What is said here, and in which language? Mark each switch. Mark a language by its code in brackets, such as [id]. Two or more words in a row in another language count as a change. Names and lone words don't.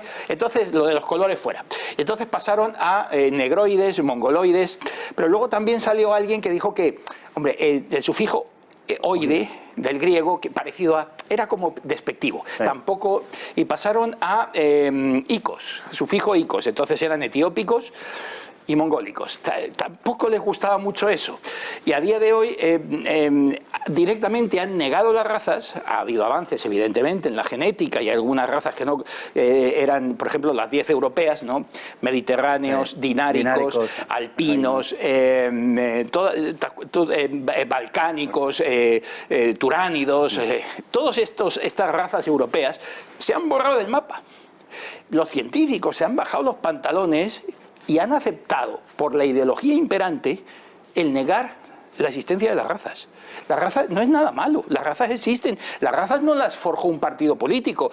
[es] Entonces, lo de los colores fuera. Entonces pasaron a negroides, mongoloides, pero luego también salió alguien que dijo que, hombre, el sufijo oide del griego, que parecido a, era como despectivo, tampoco, y pasaron a icos, sufijo icos, entonces eran etiópicos y mongólicos. Tampoco les gustaba mucho eso. Y a día de hoy directamente han negado las razas. Ha habido avances, evidentemente, en la genética, y algunas razas que no eran, por ejemplo, las 10 europeas, ¿no? Mediterráneos, dináricos, alpinos, balcánicos, turánidos, todas estas razas europeas se han borrado del mapa. Los científicos se han bajado los pantalones y han aceptado, por la ideología imperante, el negar la existencia de las razas. Las razas no es nada malo, las razas existen. Las razas no las forjó un partido político.